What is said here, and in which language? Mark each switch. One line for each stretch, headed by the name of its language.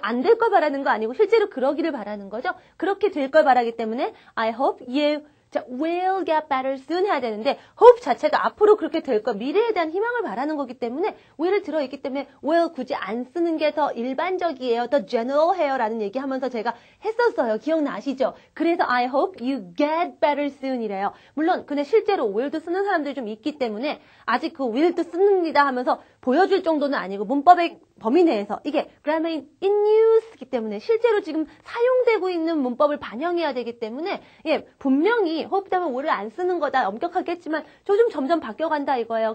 Korean: 안 될 걸 바라는 거 아니고 실제로 그러기를 바라는 거죠? 그렇게 될 걸 바라기 때문에
English: I hope you will get better soon
Korean: 해야 되는데 hope 자체가 앞으로 그렇게 될 거 미래에 대한 희망을 바라는 거기 때문에 will을 들어있기 때문에 will 굳이 안 쓰는 게 더 일반적이에요. 더 general해요 라는 얘기하면서 제가 했었어요. 기억나시죠?
English: 그래서 I hope you get better soon
Korean: 이래요. 물론 근데 실제로 will도 쓰는 사람들이 좀 있기 때문에 아직 그 will도 씁니다 하면서 보여줄 정도는 아니고 문법의 범위 내에서 이게 grammar in use이기 때문에 실제로 지금 사용되고 있는 문법을 반영해야 되기 때문에 분명히 hope 다음에 will을 안 쓰는 거다 엄격하게 했지만 요즘 점점 바뀌어간다 이거예요.